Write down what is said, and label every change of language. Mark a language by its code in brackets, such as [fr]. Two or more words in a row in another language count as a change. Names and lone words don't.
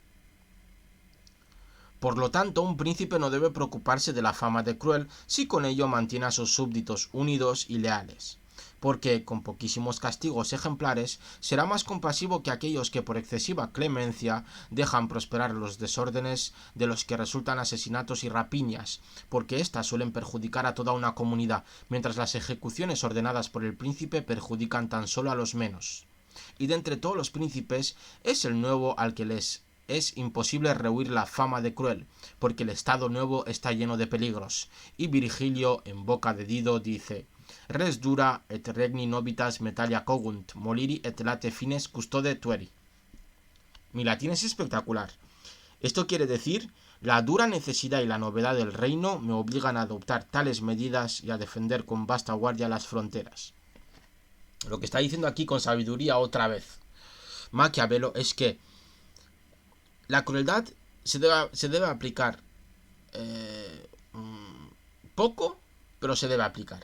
[es] Por lo tanto, un príncipe no debe preocuparse de la fama de cruel si con ello mantiene a sus súbditos unidos y leales, porque, con poquísimos castigos ejemplares, será más compasivo que aquellos que por excesiva clemencia dejan prosperar los desórdenes de los que resultan asesinatos y rapiñas, porque éstas suelen perjudicar a toda una comunidad, mientras las ejecuciones ordenadas por el príncipe perjudican tan solo a los menos. Y de entre todos los príncipes es el nuevo al que les es imposible rehuir la fama de cruel, porque el Estado nuevo está lleno de peligros. Y Virgilio, en boca de Dido, dice: [la] Res dura et regni nobitas metalia cogunt, moliri et late fines custode tueri. [es] Mi latín es espectacular. Esto quiere decir: la dura necesidad y la novedad del reino me obligan a adoptar tales medidas y a defender con vasta guardia las fronteras. Lo que está diciendo aquí con sabiduría otra vez Maquiavelo es que la crueldad se debe aplicar poco, pero se debe aplicar.